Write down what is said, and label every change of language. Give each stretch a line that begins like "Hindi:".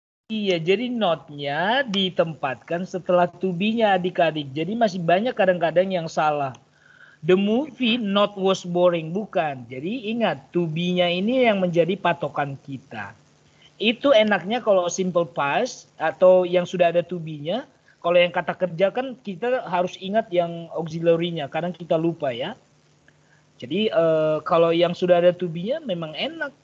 Indonesian: Iya, jadi not-nya ditempatkan setelah to be-nya adik-adik. Jadi masih banyak kadang-kadang yang salah.
English: The movie not was boring,
Indonesian: bukan. Jadi ingat, to be-nya ini yang menjadi patokan kita. Itu enaknya kalau simple past atau yang sudah ada to be-nya. Kalau yang kata kerja kan kita harus ingat yang auxiliary-nya. Kadang kita lupa ya. Jadi kalau yang sudah ada to be-nya memang enak.